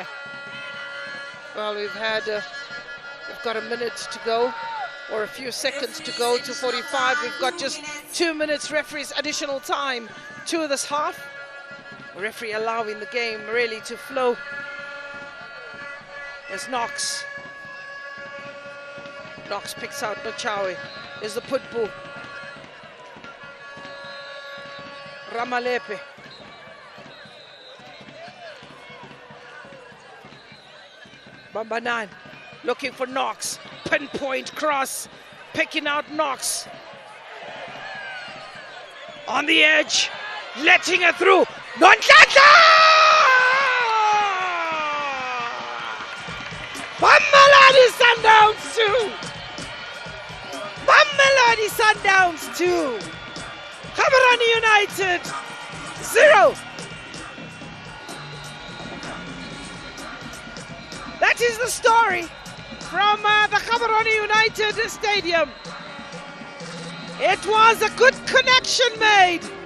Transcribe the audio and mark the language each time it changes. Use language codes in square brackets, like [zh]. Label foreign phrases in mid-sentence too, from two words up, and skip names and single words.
[en] Well, we've got a minute to go, or a few seconds to go to 45. We've got just 2 minutes referee's additional time to this half. Referee allowing the game really to flow. There's Knox. Knox picks out Nochawe. There's the putbull. Ramalepe. Bambanan looking for Knox. Pinpoint cross. Picking out Knox. On the edge. Letting her through. Nonhlanhla! Mamelodi Sundowns 2. Mamelodi Sundowns 2. Gaborone United 0. That is the story from the Gaborone United Stadium. It was a good connection made.